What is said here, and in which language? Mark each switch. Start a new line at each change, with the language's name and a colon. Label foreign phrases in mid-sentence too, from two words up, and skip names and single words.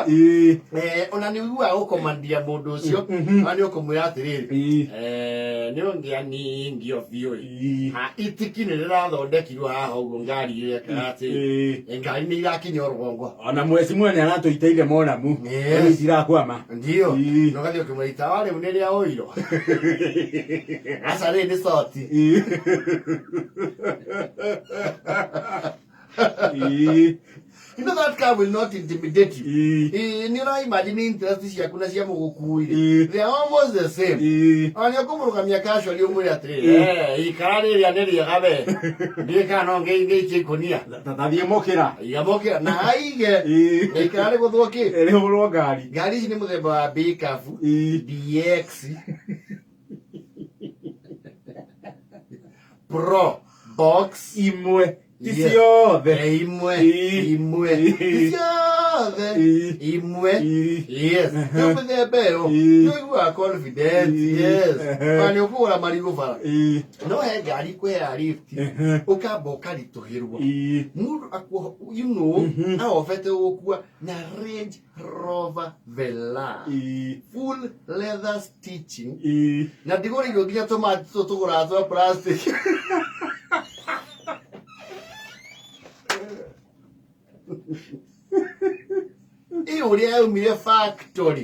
Kikuyu: Ona nĩ ũiguaga gũkomandia mũndũ ũcio na nĩ ũkũmwĩra atĩrĩrĩ nĩ ũngĩaningio biũ itiki nĩ rĩrathondekirwo haha ũguo ngari ĩrekaga atĩ ngari nĩ irakinya rũgongo. Ona mweci mwene aratũiteire monamu rĩu itirakwama. Ndio na ũgathiĩ ũkĩmwĩta wa rĩu nĩ rĩa ũiro. Aca rĩ nĩ coti.
English: You know that car will not intimidate you. You know, imagine interest
Kikuyu: ciaku na cia mũgũkuire.
English: They are almost the same.
Kikuyu: Ona ũkũmũrũgamia casually ũmwĩre atĩrĩrĩ ikara rĩrĩa nĩ rĩega we. Ndĩka no ngĩikie ikonia. Tathiĩ mũkĩra. Iga mũkĩra na aige. Ikara rĩ gũthwo kĩ. Rĩhũrwo ngari. Ngari ici nĩ mũthemba wa pickup. DX. Pro. Box. Imwe. Ticiothe. Imwe. Ticiothe. Imwe. Yes. Nĩ mũthemba ĩyo. Nĩ ũiguaga confident. Yes. Na nĩ ũkũgũra marigũ bara. No he ngari kwĩra lift. Ũkamba ũkaritũhĩrwo. Mũndũ akuo
English: you know
Kikuyu: ahofete gũkua na Range Rover Velar.
English: Full leather stitching.
Kikuyu: Na ndigũrĩirwo nginya tũmati tũgũraga twa plastic. Ũrĩa yaumire factory.